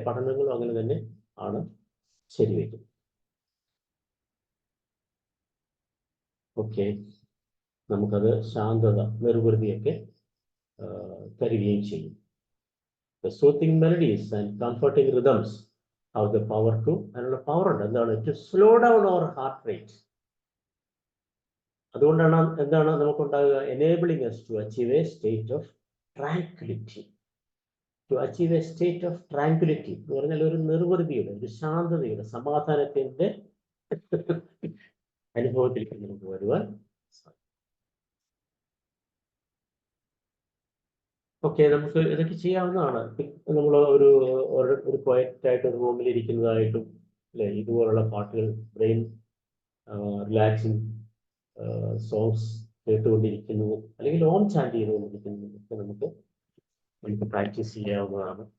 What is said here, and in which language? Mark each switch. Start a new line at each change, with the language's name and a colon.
Malayalam: പഠനങ്ങളും അങ്ങനെ തന്നെ ആണ് ശരിവയ്ക്കുന്നത്. ഓക്കെ, നമുക്കത് ശാന്തത, നിർവൃതിയൊക്കെ തരികയും ചെയ്യും.
English: The soothing melodies and comforting rhythms have the power to,
Malayalam: അതിനുള്ള പവർ ഉണ്ട്. എന്താണ്?
English: To slow down our heart rate.
Malayalam: അതുകൊണ്ടാണ് എന്താണ് നമുക്കുണ്ടാകുക?
English: enabling us to achieve a state of tranquility. To achieve a state of tranquility
Malayalam: എന്ന് പറഞ്ഞാൽ ഒരു നിർവൃതിയുടെ, ഒരു ശാന്തതയുടെ, സമാധാനത്തിന്റെ അനുഭവത്തിലേക്ക് നമുക്ക് വരുവാൻ സാധിക്കും. ഓക്കെ, നമുക്ക് ഇതൊക്കെ ചെയ്യാവുന്നതാണ്. നമ്മൾ ഒരു ക്വയറ്റായിട്ട് ഒരു റൂമിൽ ഇരിക്കുന്നതായിട്ടും, അല്ലെ, ഇതുപോലുള്ള പാട്ടുകൾ, ബ്രെയിൻ റിലാക്സിങ് സോങ്സ് കേട്ടുകൊണ്ടിരിക്കുന്നതും അല്ലെങ്കിൽ ഓം ചാൻഡ് ചെയ്തുകൊണ്ടിരിക്കുന്നതും ഒക്കെ നമുക്ക് പ്രാക്ടീസ് ചെയ്യാവുന്നതാണ്.